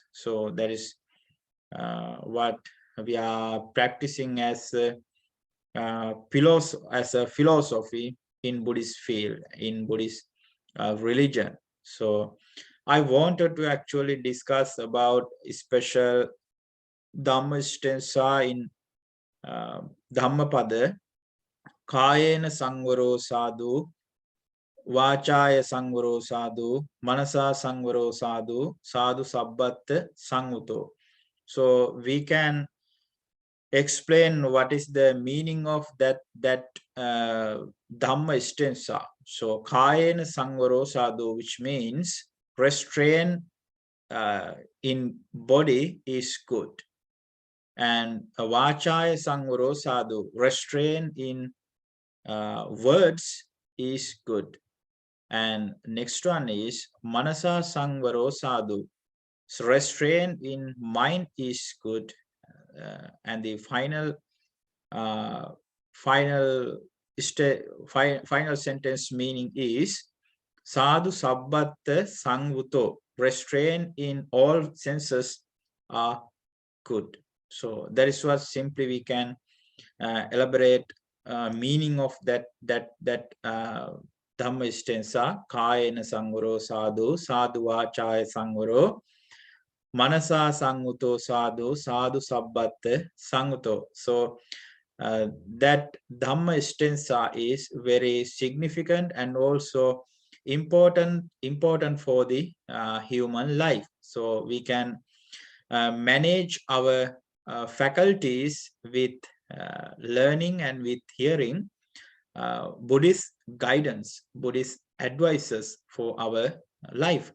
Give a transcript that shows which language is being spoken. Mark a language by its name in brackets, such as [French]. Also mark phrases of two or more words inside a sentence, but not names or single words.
[English] So that is what we are practicing as a philosophy in Buddhist field, in Buddhist religion. So I wanted to actually discuss about special Dhamma stanza in Dhammapada. [Pali] Kayena samvaro sadhu, Vacaya samvaro sadhu, Manasa samvaro sadhu, sadhu sabbattha sanguto. [English] So we can explain what is the meaning of that Dhamma stanza. [Pali] So Kayena samvaro sadhu, [English] which means restraint in body is good, and [Pali] Vacaya samvaro sadhu, [English] restraint in words is good. And next one is [Pali] Manasa samvaro sadhu, [English] so restraint in mind is good. And the final final sentence meaning is [Pali] sadhu sabbattha sanguto, [English] restraint in all senses are good. So that is what simply we can elaborate meaning of that Dhamma stanza. [Pali] Kayena samvaro sadhu, sadhu vacaya samvaro, Manasa sanguto sadhu, sadhu sabbattha sanguto. [English] So that Dhamma stanza is very significant and also important for the human life. So we can manage our faculties with learning and with hearing Buddhist guidance, Buddhist advices for our life.